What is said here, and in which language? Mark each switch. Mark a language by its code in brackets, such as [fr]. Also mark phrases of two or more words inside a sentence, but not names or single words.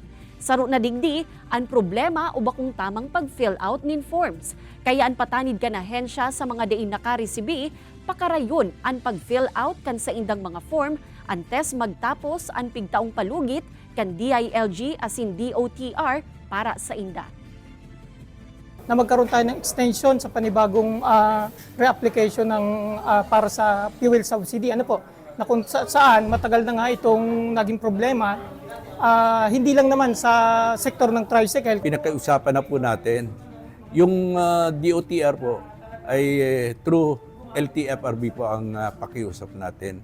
[bik] Saro na digdi, ang problema o bakong tamang pag-fill out nin forms. Kaya ang patanid ka na hensya sa mga diin nakaresibi, pakarayon ang pag-fill out kan sa indang mga form, antes magtapos ang pigtaong palugit kan DILG asin DOTR para sa inda. [tl] Na magkaroon tayo ng extension sa panibagong reapplication ng para sa [en] fuel subsidy. [tl] Ano po? Na kung saan matagal na nga itong naging problema, hindi lang naman sa sektor ng tricycle. Pinakausapan na po natin. Yung DOTR po ay through LTFRB po ang pakiusap natin.